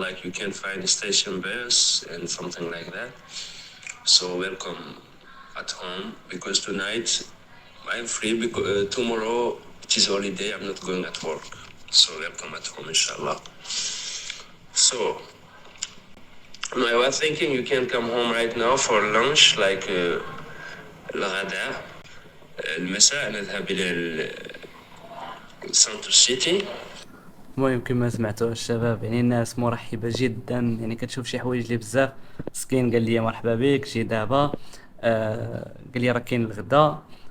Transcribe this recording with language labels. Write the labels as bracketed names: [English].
[English] Like you can find a station bus and something like that. So welcome at home because tonight I'm free because tomorrow it is holiday. I'm not going at work. So welcome at home, inshallah. So I was thinking you can come home right now for lunch, like الغداء. [Arabic] المساء نذهب إلى سانتو سيتي. المهم كما سمعتوا الشباب، يعني الناس مرحبه جدا، يعني كتشوف شي حوايج لي بزاف. مسكين قال لي مرحبا بك، جي دابا. قال لي راه كاين الغداء.